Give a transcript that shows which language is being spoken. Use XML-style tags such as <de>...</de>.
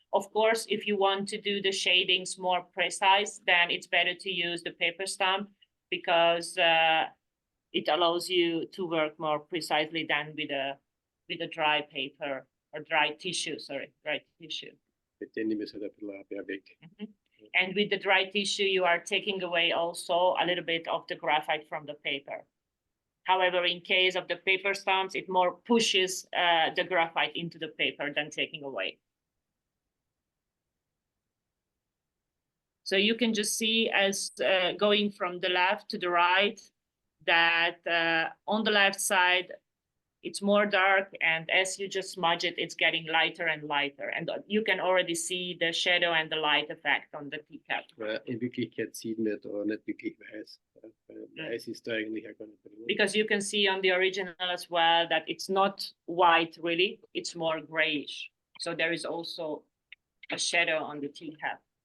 <en>Of course, if you want to do the shadings more precise, then it's better to use the paper stamp because it allows you to work more precisely than with a dry paper or dry tissue, sorry, dry tissue.</en> <de>Den nehme ich halt ein bisschen weg.</de> <en>And with the dry tissue, you are taking away also a little bit of the graphite from the paper. However, in case of the paper stamps, it more pushes the graphite into the paper than taking away. So you can just see as going from the left to the right, that on the left side, it's more dark, and as you just smudge it, it's getting lighter and lighter. And you can already see the shadow and the light effect on the teacup.</en> <de>In Wirklichkeit sieht man da nicht wirklich weiß. Weiß ist da eigentlich auch gar nicht drin.</de> <en>Because you can see on the original as well that it's not white really, it's more grayish. So there is also a shadow on the teacup.</en>